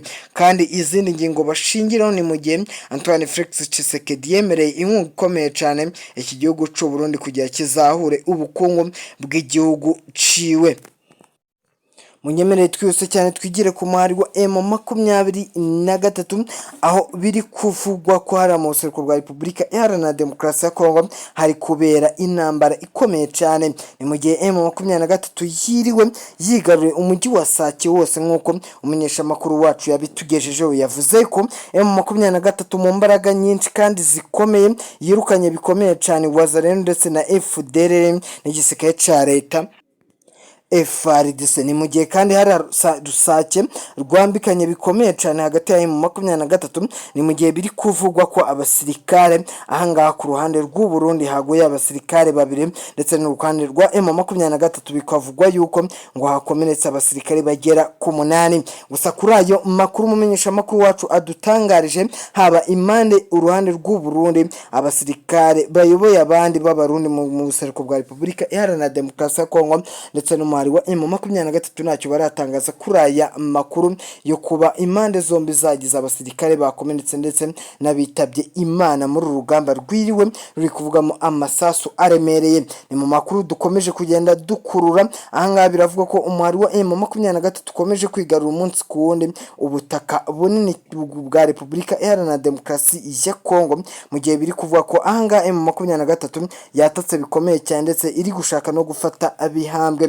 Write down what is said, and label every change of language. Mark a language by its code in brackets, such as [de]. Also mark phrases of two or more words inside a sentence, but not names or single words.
[rw] Kandi izindi ngingo bashingiraho ni mu gihe Antoine Felix Tshisekedi yemereye inkunga ikomeye cyane iki gihugu cy'u Burundi kugira kizahure ubukungu bw'igihugu ciwe. Munyemerere twese cyane twigire ku muhari wa M23 aho biri kuvugwa ko hari mu buseruko bwa Repubulika Iharanira Demokarasi ya Kongo hari kubera intambara ikomeye cyane. Ni mu gihe M23 yiriwe yigaruriye umujyi wa Sake wose, nk'uko umunyesha makuru wacu yabitugejejeho. Yavuze ko M23 mu mbaraga nyinshi kandi zikomeye yirukanye bikomeye cyane Wazalendo ndetse na FDLR n'igisirikare cya leta FARDC. Ni mu gihe kandi hari rusake rwambikanye bikomeye cyane hagati ya M23. Ni mu gihe biri kuvugwa ko abasirikare ahangaha ku ruhande rw'u Burundi haguye abasirikare babiri ndetse n'uruhande rwa M23 bikavugwa yuko ngo hakomeretse abasirikare bagera ku 8. Gusa kuri ayo makuru mumenyesha makuru wacu adutangarije haba imande uruhande rw'u Burundi abasirikare bayoboye abandi b'abarundi mu buseruko bwa Repubulika Iharanira Demokarasi ya Kongo ndetse no umuhari wa M23 ntacyo baratangaza kuri aya makuru yo kuba impande zombi zagize abasirikare bakomenetse ndetse n'abitabye Imana muri urugamba rwiriwe ruri kuvugamo amasasu aremereye. Ni mu makuru dukomeje kugenda dukurura. Ahangaha biravuga ko umuhari wa M23 ukomeje kwigarura umunsi ku wundi ubutaka bunini bwa Repubulika Iharanira Demokarasi ya Kongo, mu gihe biri kuvuga ko ahangaha M23 yatatse bikomeye cyane ndetse iri gushaka no gufata abihambwe.